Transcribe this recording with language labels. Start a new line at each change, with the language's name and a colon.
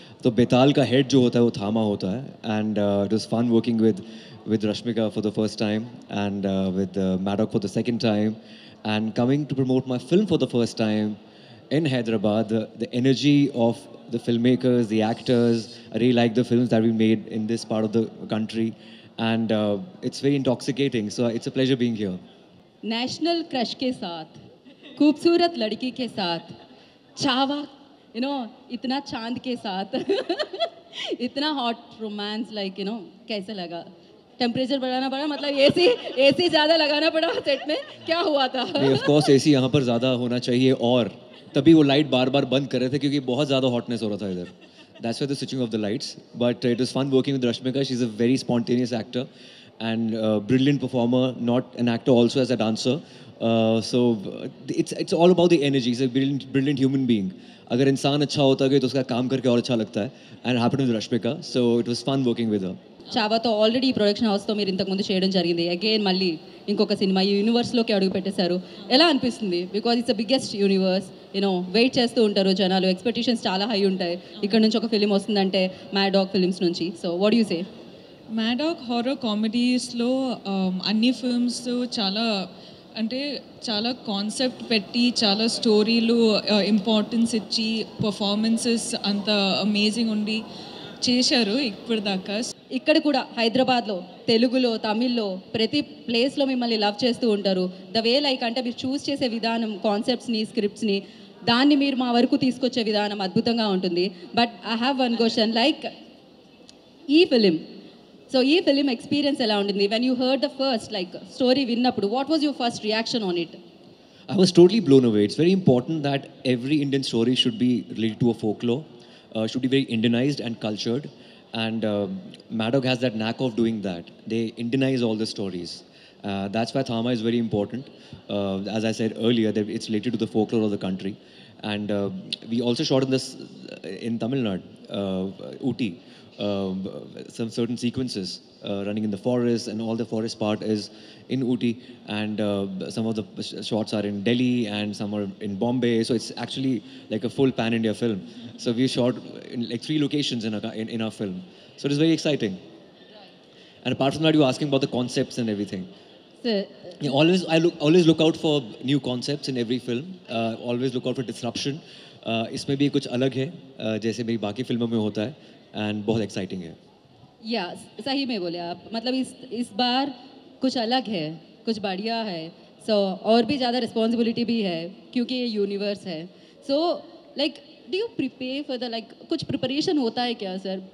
English: So
Hindi: Betal का head जो होता है
English: वो थामा होता है, and it was fun working with Rashmika for the first time and with Maddock for the second time, and coming to promote my film for the first time in Hyderabad. The energy of the filmmakers, the actors, I really like the films that we made in this part of the country, and it's very intoxicating. So it's a pleasure being here.
Hindi: National crush के साथ, खूबसूरत लड़की के साथ, चावा, इतना चांद के साथ, इतना हॉट रोमांस, लाइक कैसे लगा? टेम्परेचर बढ़ाना पड़ा, मतलब एसी ज़्यादा लगाना पड़ा सेट में, क्या हुआ था? ऑफ कोर्स एसी यहाँ पर ज़्यादा होना चाहिए, और तभी वो लाइट बार बार बंद कर रहे थे क्योंकि बहुत ज़्यादा हॉटनेस हो रहा था इधर.
English: That's why the switching of the lights. But it was fun working with Rashmika. She's a very spontaneous actor and brilliant performer, not an actor, also as a dancer. It's all about the energy. She's a brilliant human being.
Hindi: अगर इंसान अच्छा होता है तो उसका काम करके और अच्छा लगता है.
English: And it happened with Rashmika. So it was fun working with her.
Telugu: చావాతో already production హౌస్తో మీరు ఇంతకుముందు చేయడం జరిగింది. అగైన్ మళ్ళీ ఇంకొక సినిమా ఈ యూనివర్స్లోకి అడుగు పెట్టేశారు. ఎలా అనిపిస్తుంది?
English: Because it's the biggest universe.
Telugu: Wait చేస్తూ ఉంటారు జనాలు, ఎక్స్పెక్టేషన్స్ చాలా హై ఉంటాయి. ఇక్కడ నుంచి ఒక ఫిలిం వస్తుందంటే మ్యాడాక్ ఫిలిమ్స్ నుంచి.
English: So what you say?
Telugu: Maddock horror కామెడీస్లో అన్ని ఫిల్మ్స్ చాలా అంటే చాలా కాన్సెప్ట్ పెట్టి, చాలా స్టోరీలు ఇంపార్టెన్స్ ఇచ్చి, పర్ఫార్మెన్సెస్ అంత అమేజింగ్ ఉండి చేశారు ఇప్పటిదాకా. ఇక్కడ కూడా హైదరాబాద్లో తెలుగులో, తమిళ్లో ప్రతి ప్లేస్లో మిమ్మల్ని లవ్ చేస్తూ ఉంటారు. ద వే లైక్ అంటే మీరు చూస్ చేసే విధానం, కాన్సెప్ట్స్ని, స్క్రిప్ట్స్ని, దాన్ని మీరు మా వరకు తీసుకొచ్చే విధానం అద్భుతంగా ఉంటుంది.
English: but I have one question, like
Telugu: ఈ ఫిలిం ఎక్స్పీరియన్స్ ఎలా ఉంటుంది?
English: when you heard the first like story
Telugu: విన్నప్పుడు,
English: What was your first reaction on it? I was totally blown away. It's very important that every Indian story should be related to a folklore, should be very Indianized and cultured. And Maddock has that knack of doing that. They Indianize all the stories. That's why Thama is very important. As I said earlier, that it's related to the folklore of the country. And we also shot in Tamil Nadu, Ooty. Some certain sequences running in the forest, and all the forest part is in Ooty, and some of the shots are in Delhi and some are in Bombay. So it's actually like a full pan-India film. So we shot in like 3 locations in our film. So it is very exciting. And apart from that, you were asking about the concepts and everything. Yeah, always look out for new concepts in every film. Always look out for disruption.
Hindi: इसमें भी कुछ अलग है, जैसे मेरी बाकी फिल्मों में होता है, एंड बहुत एक्साइटिंग है. या सही में बोले आप, मतलब इस बार कुछ अलग है, कुछ बढ़िया है. सो और भी ज़्यादा रिस्पॉन्सिबिलिटी भी है क्योंकि ये यूनिवर्स है.
English: so like do you prepare for the like
Hindi: कुछ प्रिपरेशन होता है क्या सर?